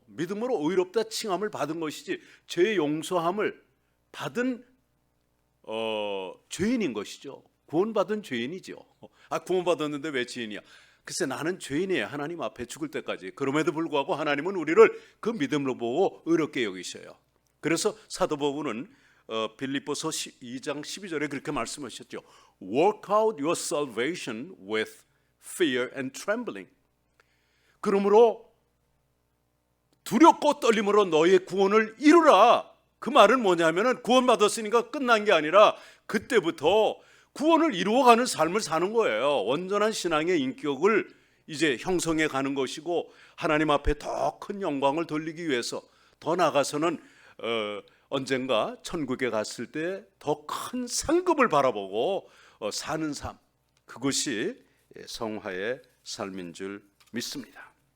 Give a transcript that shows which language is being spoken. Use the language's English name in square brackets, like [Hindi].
[Korean] 믿음으로 의롭다 칭함을 받은 것이지 죄 용서함을 받은 죄인인 것이죠. 구원받은 죄인이죠. 구원받았는데 왜 죄인이야? 글쎄, 나는 죄인이에요. 하나님 앞에 죽을 때까지. 그럼에도 불구하고 하나님은 우리를 그 믿음으로 보고 의롭게 여기셔요. 그래서 사도 바울은 빌립보서 2장 12절에 그렇게 말씀하셨죠. [English] Work out your salvation with fear and trembling. [Korean] 그러므로 두렵고 떨림으로 너의 구원을 이루라. 그 말은 뭐냐면은 구원받았으니까 끝난 게 아니라 그때부터 구원을 이루어가는 삶을 사는 거예요. 온전한 신앙의 인격을 이제 형성해 가는 것이고, 하나님 앞에 더 큰 영광을 돌리기 위해서, 더 나아가서는 언젠가 천국에 갔을 때 더 큰 상급을 바라보고 사는 삶, 그것이 성화의 삶인 줄 믿습니다.